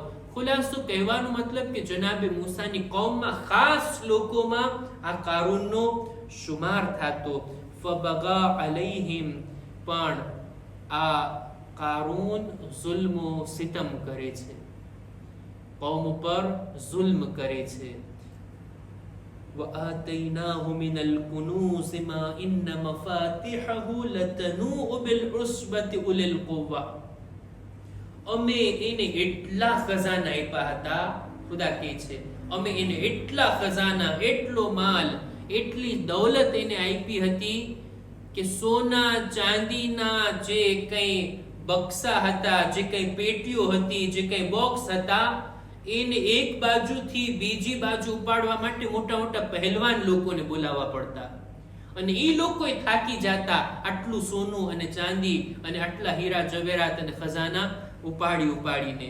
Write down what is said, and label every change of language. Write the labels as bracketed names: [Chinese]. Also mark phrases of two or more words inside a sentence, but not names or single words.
[Gujarati] ખુલાસો કહેવાનો મતલબ કે જનાબે મૂસાની કૌમમાં ખાસ લોકોમાં આ કારૂનનો શુમાર થતો. [Arabic] فبغى عليهم, [Gujarati] પણ આ કારૂન ઝુલ્મો સિતમ કરે છે, કૌમ ઉપર ઝુલ્મ કરે છે. [Arabic] وآتيناه من الكنوز ما إن مفاتحه لتنوء بالعصبة أولي القوة. [Gujarati] અમે એને એટલા ખજાના આપ્યા હતા, ખુદા કહે છે અમે એને એટલા ખજાના, એટલો માલ, એટલી દૌલત એને આપી હતી કે સોના ચાંદીના જે કંઈ બક્સા હતા, જે કંઈ પેટીઓ હતી, જે કંઈ બોક્સ હતા, એને એક બાજુથી બીજી બાજુ ઉપાડવા માટે મોટા મોટા પહેલવાન લોકોને બોલાવવા પડતા, અને એ લોકોએ થાકી જતા આટલું સોનું અને ચાંદી અને આટલા હીરા જવેરાત અને ખજાના ઉપાડીને.